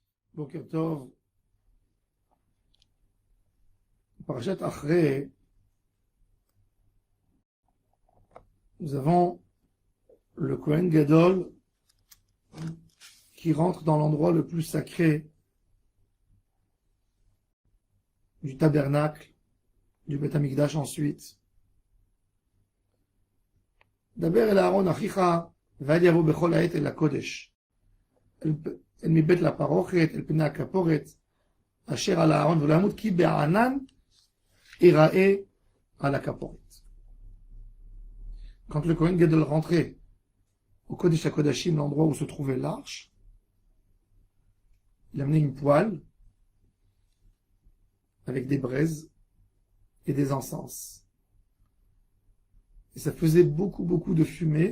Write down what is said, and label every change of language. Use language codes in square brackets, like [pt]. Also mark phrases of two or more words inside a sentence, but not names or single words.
[he] בוקר טוב, פרשת אחרי, [fr] nous avons le [he] כהן גדול [fr] qui rentre dans l'endroit le plus sacré du tabernacle, du [he] בית המקדש [fr] ensuite. [he] דבר אל אהרן אחיך ואל יבוא בכל העת אל הקודש, אל מבית לפרוכת, אל פני הכפורת, אשר על הארון ולא ימות, כי בענן ייראה על הכפורת. [fr] Quand le [he] כהן גדול [fr] rentrait au [he] קודש הקודשים, [fr] l'endroit où se trouvait l'arche, il amenait une poêle avec des braises et des encens. Et ça faisait beaucoup de fumée.